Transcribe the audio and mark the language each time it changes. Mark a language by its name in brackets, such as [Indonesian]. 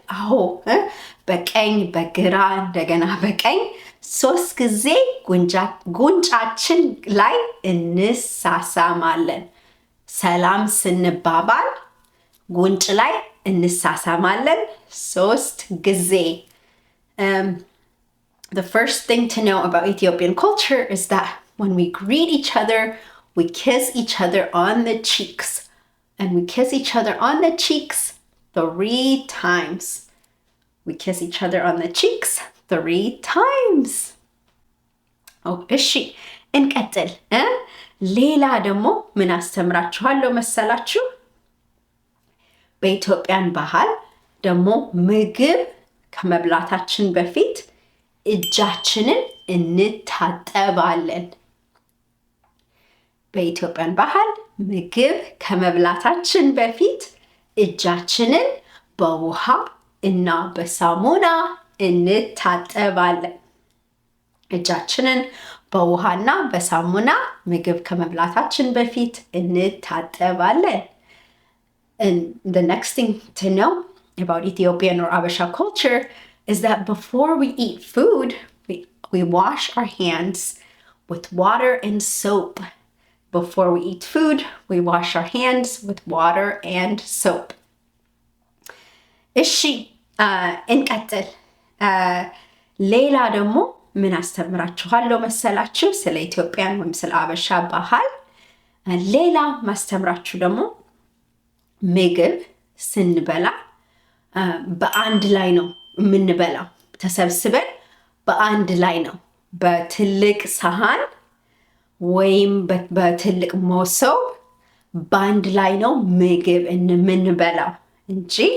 [Amharic] አዎ በቀኝ በግራ እንደገና በቀኝ 3 ጊዜ ጉንጫችን ላይ እንሳሳማለን። ሰላም ስንባባል ጉንጭ ላይ እንሳሳማለን 3 ጊዜ. [English] The first thing to know about Ethiopian culture is that when we greet each other, we kiss each other on the cheeks. And we kiss each other on the cheeks 3 times. We kiss each other on the cheeks 3 times. [Amharic] Oh, እሺ እንቀጥል. ሌላ ደግሞ ምን አስተምራችኋለሁ መሰላችሁ? በኢትዮጵያን ባህል ደግሞ ምግብ ከመብላታችን በፊት እጃችንን እንታጠባለን። በኢትዮጵያን ባህል ምግብ ከመብላታችን በፊት እጃችንን በውሃ እና በሳሙና እንታጠባለን። እጃችንን በውሃና በሳሙና ምግብ ከመብላታችን በፊት እንታጠባለን. [English] And the next thing to know about Ethiopian or Abesha culture is that before we eat food, we wash our hands with water and soap. Before we eat food, we wash our hands with water and soap. [Amharic] እሺ እንቀጥል. ሌላ ደግሞ ምን አስተምራችኋለሁ መሰላችሁ? ስለ ኢትዮጵያን ወይም ስለ አበሻ ባህል ሌላ ማስተምራችሁ ደግሞ ምግብ ስንበላ በአንድ ላይ ነው የምንበላው። ተሰብስበን በአንድ ላይ ነው በትልቅ ሰሃን ወይም በትልቅ መሶብ በአንድ ላይ ነው ምግብ የምንበላው እንጂ